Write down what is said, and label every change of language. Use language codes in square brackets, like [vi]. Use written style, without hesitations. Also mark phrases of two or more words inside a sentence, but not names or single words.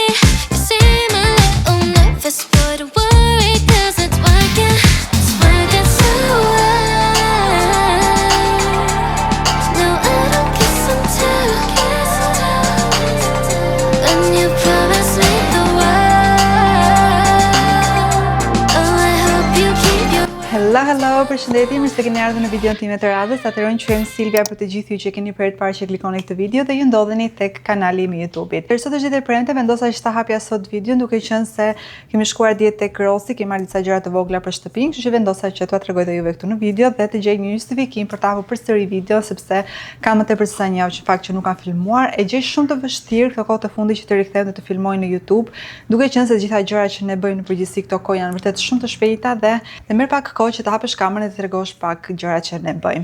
[en] You seem a little nervous but don't worry cause it's working so well. No, I don't kiss and tell when you promise me the world. Oh, I hope you keep your Hello, [sq] përshëndetje, mirë se keni ardhur në videon time të radhës. Atëherë quhem Silvia për të gjithë ju që keni për të parë që klikoni këtë video dhe ju ndodheni tek kanali im i YouTube-it. Për sot është ditë e premte, vendosa që ta hapja sot videon duke qenë se kemi shkuar dje tek Rossi, kemi marrë disa gjëra të vogla për shtëpinë, kështu që vendosa që t'ua tregoj dhe juve këtu në video dhe të gjej një justifikim për të hapur përsëri video sepse kam më tepër se sa një javë që fakt që nuk kam filmuar, e gjej shumë të vështirë këtë kohë të fundit që të rikthem dhe të filmoj në YouTube, duke qenë se të gjitha gjërat që ne bëjmë në përgjithësi këto kohë janë vërtet shumë të shpejta dhe merr pak kohë që të hapësh kamerën dhe të tregosh pak gjërat që ne bëjmë.